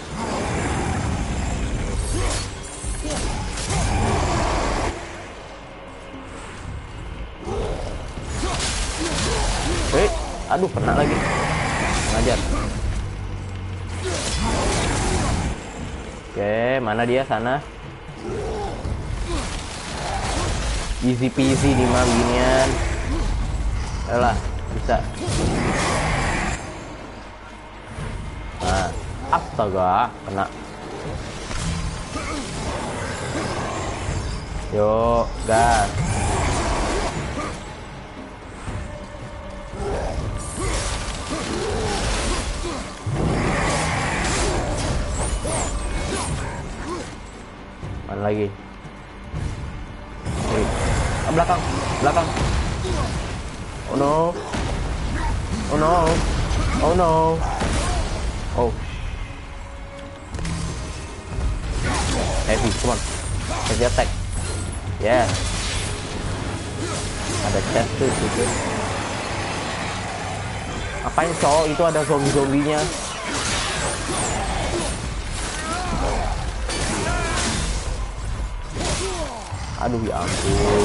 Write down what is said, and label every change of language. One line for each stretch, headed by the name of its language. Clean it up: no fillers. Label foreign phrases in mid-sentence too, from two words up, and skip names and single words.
Indonesian: Aduh, kena lagi. Ngajar. Oke, mana dia sana?
English: Easy peasy
Indonesian: nih mah beginian. Ayolah, bisa. Nah, astaga, kena. Yuk, gas. Mana lagi? Belakang.
English: Oh no. Oh. Heavy, come on. Heavy attack. Yes.
Indonesian: Ada chest tuh situ. Apain cowok itu, ada zombie-zombinya. Aduh ya ampun.